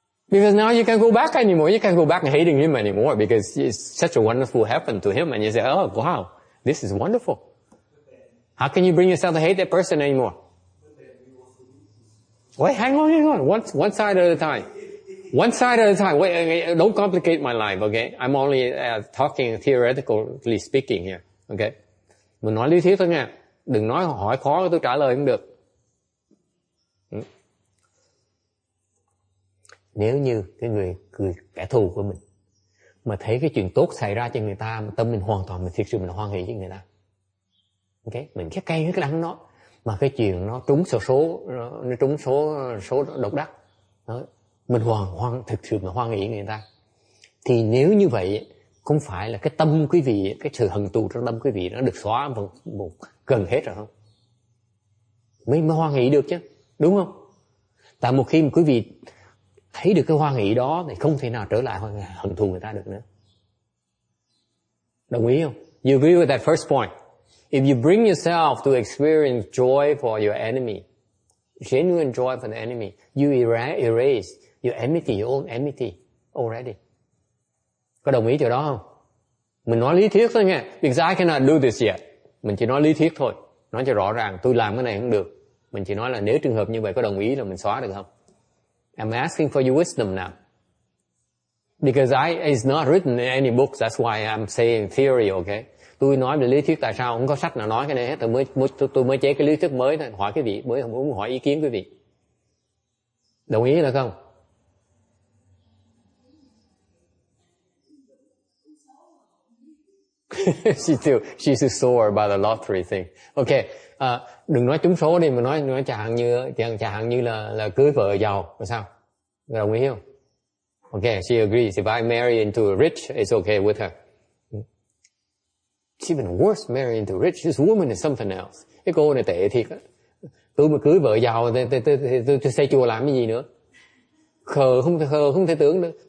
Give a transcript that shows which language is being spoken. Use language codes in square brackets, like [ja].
[en] Because now you can't go back anymore. You can't go back and hating him anymore because it's such a wonderful happened to him, and you say, oh, wow, this is wonderful. How can you bring yourself to hate that person anymore? Wait, hang on. One side at a time. One side at a time. Wait, don't complicate my life, okay? I'm only talking theoretically speaking here, okay? [vi] Mình nói lý thuyết thôi nha. Đừng nói hỏi khó tôi trả lời không được. Nếu như cái người kẻ thù của mình mà thấy cái chuyện tốt xảy ra cho người ta, mà tâm mình hoàn toàn mình thực sự mình hoan hỷ với người ta, okay? Mình cái cây cái đắng nó, mà cái chuyện nó trúng số nó trúng số độc đắc đó, mình thực sự mình hoan hỷ người ta, thì nếu như vậy không phải là cái tâm quý vị, cái sự hận thù trong tâm quý vị nó được xóa một gần hết rồi không? Mới hoan hỷ được chứ, đúng không? Tại một khi mà quý vị thấy được cái hoan hỷ đó thì không thể nào trở lại hận thù người ta được nữa. Đồng ý không? [en] You agree with that first point? If you bring yourself to experience joy for your enemy, genuine joy for the enemy, you erase your enmity, your own enmity already. [vi] Có đồng ý chỗ đó không? Mình nói lý thuyết thôi nha. [en] Because I cannot do this yet. [vi] Mình chỉ nói lý thuyết thôi. Nói cho rõ ràng, tôi làm cái này không được. Mình chỉ nói là nếu trường hợp như vậy có đồng ý là mình xóa được không? [en] I'm asking for your wisdom now. Because it's not written in any books, that's why I'm saying theory, okay? [vi] Tôi nói về lý thuyết tại sao không có sách nào nói cái này hết, tôi mới chế cái lý thuyết mới thôi, hỏi quý vị, mới không muốn hỏi ý kiến quý vị. Đồng ý là không? [en] she's still sore about the lottery thing. [vi] Okay, đừng nói trúng số đi, mà nói chẳng hạn như là cưới vợ giàu, rồi sao? Đồng ý không? [en] Okay, she agrees. If I marry into a rich, it's okay with her. It's even worse, marry into rich. This woman is something else. [vi] Cái cô này tệ thiệt á. Tôi mà cưới vợ giàu thì tôi xây chùa làm cái gì nữa? Khờ không thể tưởng được.